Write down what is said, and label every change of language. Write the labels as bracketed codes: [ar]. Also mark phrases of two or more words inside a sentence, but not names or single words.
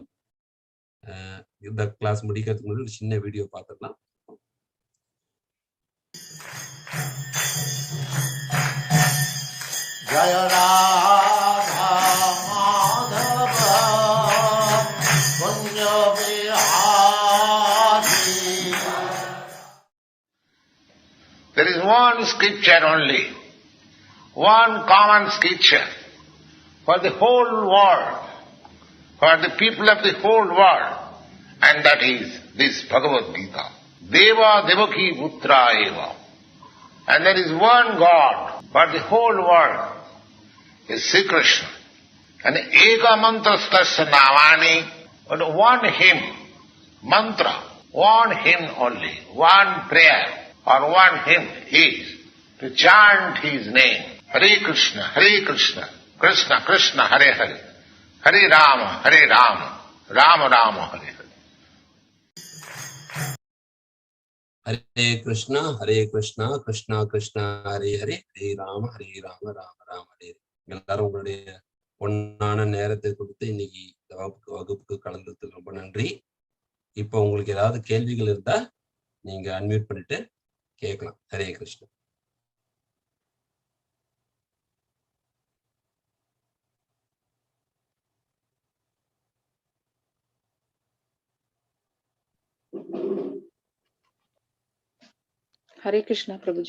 [ta] இந்த கிளாஸ் முடிக்கிறதுக்கு முன்னாடி ஒரு சின்ன வீடியோ பார்த்துக்கலாம். [sa] जय राधा माधव कुञ्ज विहारी. [en] There is one scripture only, one common scripture for the whole world, for the people of the whole world, and that is this Bhagavad Gita. [sa] देव देवकी पुत्र एव. [en] And there is one God for the whole world, is Sri Krishna. [sa] And एक मन्त्रस्तस्य नवानि, [en] and one hymn, mantra, one hymn only, one prayer or one hymn is to chant his name. [sa] Hare Krishna, Krishna Krishna, Hare Hare, Hare Rama, Rama Rama, Hare Hare. ஹரே கிருஷ்ணா கிருஷ்ணா கிருஷ்ணா ஹரே ஹரே, ஹரே ராம ராம ராம ஹரே. [ta] எல்லாரும் உங்களுடைய பொன்னான நேரத்தை கொடுத்து இன்னைக்கு இந்த வகுப்புக்கு கலந்ததுக்கு ரொம்ப நன்றி. இப்போ உங்களுக்கு ஏதாவது கேள்விகள் இருந்தா நீங்க அன்மியூட் பண்ணிட்டு கேட்கலாம். ஹரே கிருஷ்ணா. ஹரே கிருஷ்ணா பிரபுஜி.